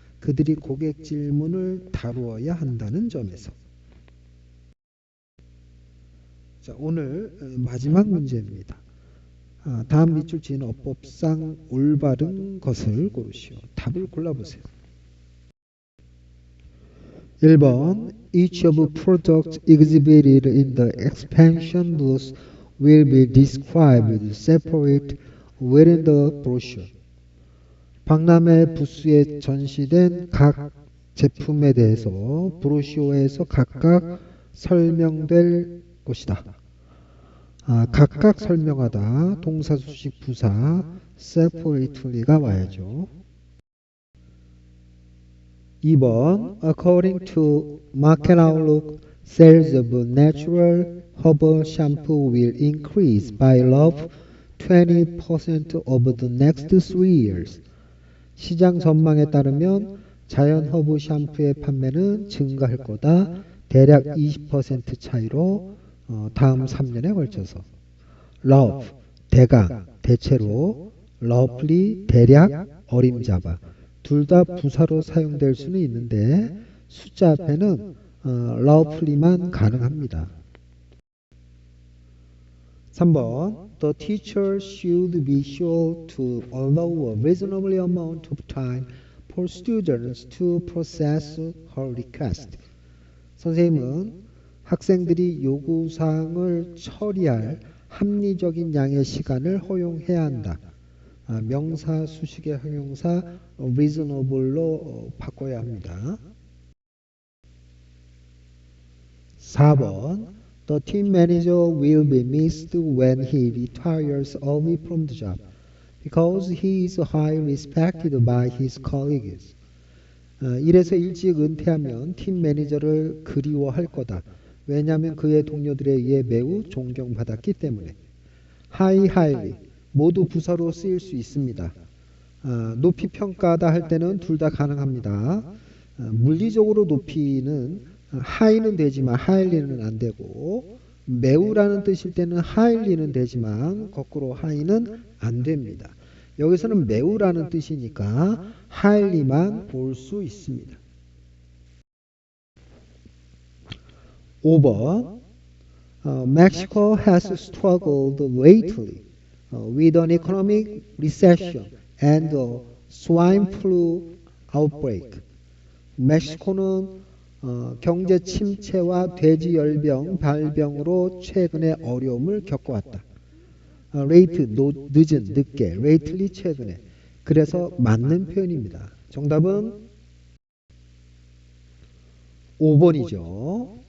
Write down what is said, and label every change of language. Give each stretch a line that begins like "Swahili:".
Korean: 그들이 고객 질문을 다루어야 한다는 점에서. 자, 오늘 마지막 문제입니다. 다음 밑줄 지은 어법상 올바른 것을 고르시오. 답을 골라보세요.
English: 1번 Each of products exhibited in the expansion booth will be described separate within the brochure.
Korean: 박람회 부스에 전시된 각 제품에 대해서 브로셔에서 각각 설명될 것이다. 각각 설명하다 동사수식 부사 separately가 와야죠.
English: 2번 According to Market Outlook, sales of natural herbal shampoo will increase by about 20% over the next 3 years.
Korean: 시장 전망에 따르면 자연 허브 샴푸의 판매는 증가할 거다. 대략 20% 차이로 다음 3년에 걸쳐서. love, 대강, 대체로, roughly, 대략, 어림잡아. 둘 다 부사로 사용될 수는 있는데 숫자 앞에는 roughly만 가능합니다. 3번
English: the teacher should be sure to allow a reasonable amount of time for students to process her request.
Korean: 선생님은 학생들이 요구사항을 처리할 합리적인 양의 시간을 허용해야 한다. 명사 수식의 형용사 reasonable로 바꿔야 합니다.
English: 4번 The team manager will be missed when he retires early from the job because he is highly respected by his colleagues.
Korean: 일에서 일찍 은퇴하면 팀 매니저를 그리워할 거다. 왜냐하면 그의 동료들에 의해 매우 존경받았기 때문에. highly 모두 부사로 쓰일 수 있습니다. 높이 평가하다 할 때는 둘 다 가능합니다. 물리적으로 높이는 high는 되지만 highly는 안 되고, 매우라는 뜻일 때는 highly는 되지만 거꾸로 high는 안 됩니다. 여기서는 매우라는 뜻이니까 highly만 볼 수 있습니다.
English: 5번 Mexico has struggled lately with an economic recession and a swine flu outbreak.
Korean: 멕시코는 경제 침체와 돼지열병 발병으로 최근에 어려움을 겪어왔다. late, 늦은, 늦게, lately, 최근에. 그래서 맞는 표현입니다. 정답은 5번이죠.